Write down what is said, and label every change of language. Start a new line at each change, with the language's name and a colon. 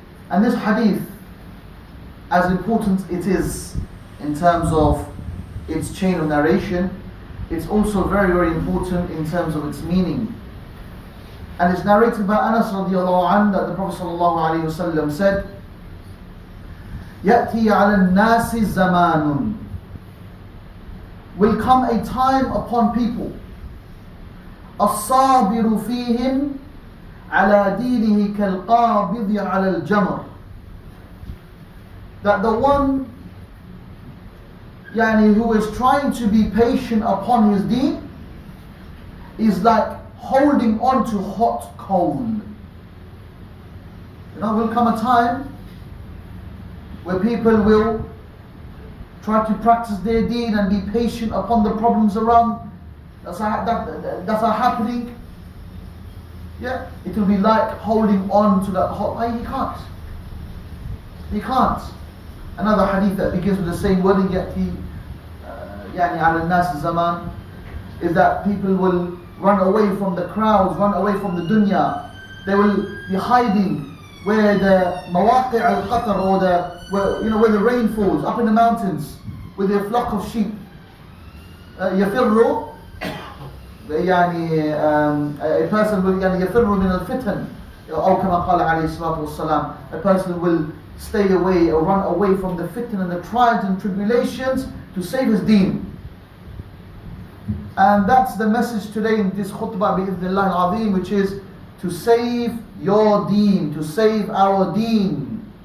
English: And this hadith, as important it is in terms of its chain of narration, it's also very, very important in terms of its meaning. And it's narrated by Anas radiallahu anhu that the Prophet sallallahu alayhi wasallam said,
Arabic: يَأْتِي عَلَى النَّاسِ زَمَانٌ.
English: Will come a time upon people,
Arabic: الصَّابِرُ فِيهِمْ عَلَى دِينِهِ كَالْقَابِضِ عَلَى الْجَمْرِ.
English: That the one who is trying to be patient upon his deen is like holding on to hot coal. Will come a time where people will try to practice their deen and be patient upon the problems around that are happening. Yeah, it will be like holding on to that hot. He can't. Another hadith that begins with the same wording,
Arabic: يأتي على الناس zaman,
English: is that people will run away from the crowds, run away from the dunya. They will be hiding where the mawaqi' al-qatar, or where the rain falls, up in the mountains with their flock of sheep.
Arabic: يفروا
English: a person will
Arabic: يفروا من الفتن أو كما قال عليه الصلاة والسلام.
English: A person will stay away or run away from the fitna and the trials and tribulations to save his deen. And that's the message today in this khutbah bi'idhnillah al-azim, which is to save your deen, to save our deen.